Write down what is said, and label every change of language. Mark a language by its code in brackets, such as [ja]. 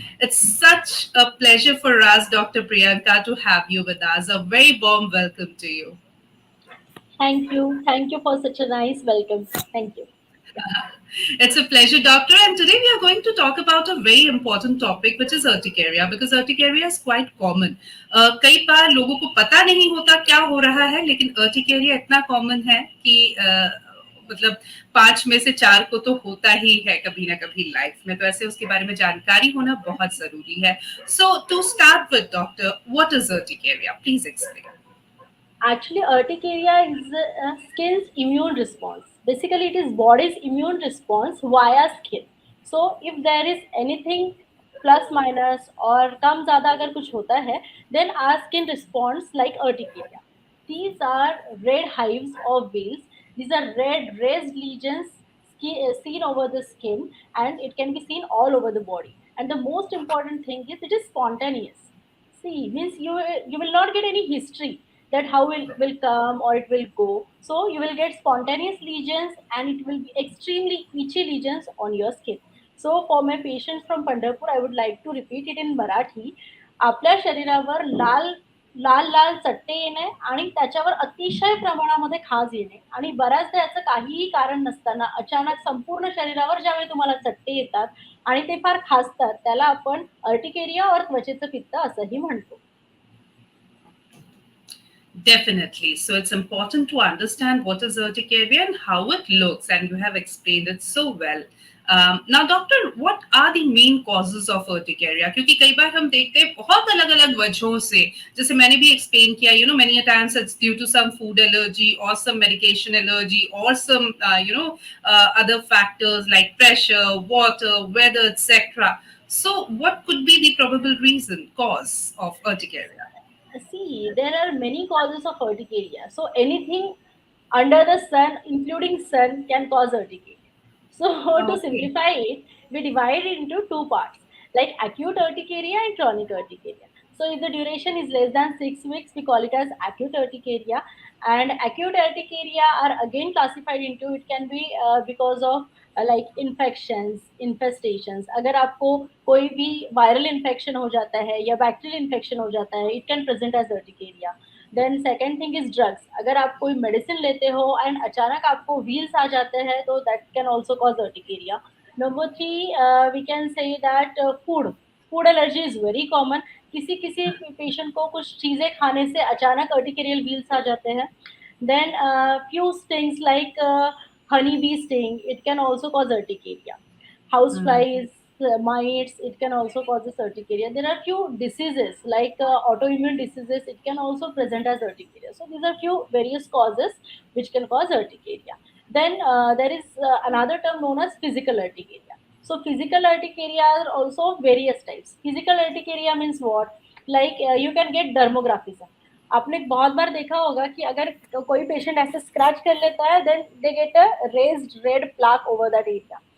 [en] It's such a pleasure for us, Dr. Priyanka, to have you with us. A very warm welcome to you. Thank you. Thank you for such a nice welcome. Thank you. Yeah. It's a pleasure, doctor. And today we are going to talk about a very important topic, which is urticaria, because urticaria is quite common. [hi] कई बार लोगों को पता नहीं होता क्या हो रहा है, लेकिन urticaria इतना common है कि मतलब 5 में से 4 को तो होता ही है कभी ना कभी लाइफ में, तो ऐसे उसके बारे में जानकारी होना बहुत जरूरी है. [en] So to start with, doctor, what is urticaria? Please explain. Actually, urticaria is skin's immune response. Basically, it is body's immune response via skin. So, if there is anything plus minus or [hi] कम ज़्यादा अगर कुछ होता है, [en] then our skin responds like urticaria. These are red hives or veins. These are red raised lesions seen over the skin, and it can be seen all over the body. And the most important thing is it is spontaneous. See, means you will not get any history that how it will come or it will go. So you will get spontaneous lesions and it will be extremely itchy lesions on your skin. So for my patients from Pandharpur, I would like to repeat it in Marathi. [mr] आपल्या शरीरावर लाल लाल लाल चट्टे येणे आणि त्याच्यावर अतिशय प्रमाणामध्ये खाज येणे आणि बऱ्याचदा याचं काहीही कारण नसताना अचानक संपूर्ण शरीरावर ज्यावेळी तुम्हाला चट्टे येतात आणि ते फार खासतात त्याला आपण अर्टिकेरिया और त्वचेचं पित्त असंही म्हणतो. [en] Definitely. So it's important to understand what is urticaria and how it looks, and you have explained it so well. Now, doctor, what are the main causes of urticaria? [hi] क्योंकि कई बार हम देखते हैं बहुत अलग अलग वजहों से, जैसे मैंने भी explain किया, [en] many a times it's due to some food allergy or some medication allergy or some other factors like pressure, water, weather, etc. So, what could be the probable reason cause of urticaria? See, there are many causes of urticaria. So anything under the sun, including sun, can cause urticaria. So to Okay. simplify it, we divide it into two parts, like acute urticaria and chronic urticaria. So if the duration is less than 6 weeks, we call it as acute urticaria. And acute urticaria are again classified into it can be because of like infections, infestations. [hi] अगर आपको कोई भी viral infection हो जाता है या bacterial infection हो जाता है, [en] It can present as urticaria. Then second thing is drugs. [hi] अगर आप कोई मेडिसिन लेते हो एंड अचानक आपको व्हील्स आ जाते हैं तो [en] That can also cause urticaria. Number three, we can say that food food allergy is very common. [hi] किसी किसी पेशेंट को कुछ चीज़ें खाने से अचानक अर्टिकेरियल व्हील्स आ जाते हैं. [en] Then few stings like honey bee sting, it can also cause urticaria. House flies, mites, it can also cause this urticaria. There are few diseases like autoimmune diseases, it can also present as urticaria. So these are few various causes which can cause urticaria. Then there is another term known as physical urticaria. So physical urticaria are also various types. Physical urticaria means what? Like you can get dermographism. [hi] आपने बहुत बार देखा होगा कि अगर कोई patient ऐसे scratch कर लेता है, [en] Then they get a raised red plaque over that area.